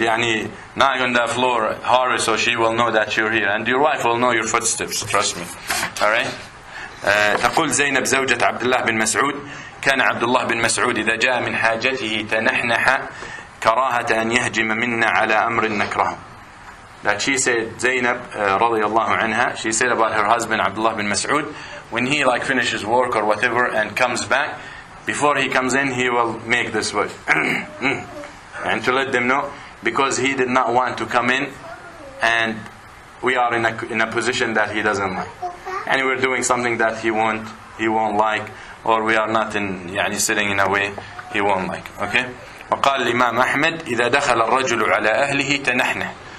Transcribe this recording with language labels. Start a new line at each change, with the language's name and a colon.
English: Knock on the floor hard so she will know that you're here. And your wife will know your footsteps. Trust me. Alright?
Arabic: تقول زينب زوجة عبد الله بن مسعود كان عبد الله بن مسعود إذا جاء من حاجته تنحنح كراهة أن يهجم منا على أمر نكره.
English: That she said, Zainab radiyallahu anha, she said about her husband Abdullah bin Mas'ud, when he finishes work or whatever and comes back, before he comes in he will make this word and to let them know, because he did not want to come in and we are in a position that he doesn't like, and we're doing something that he won't like, or we are not sitting in a way he won't like. Okay.
Arabic: وقال الإمام أحمد إذا دخل الرجل على أهله تنحنح.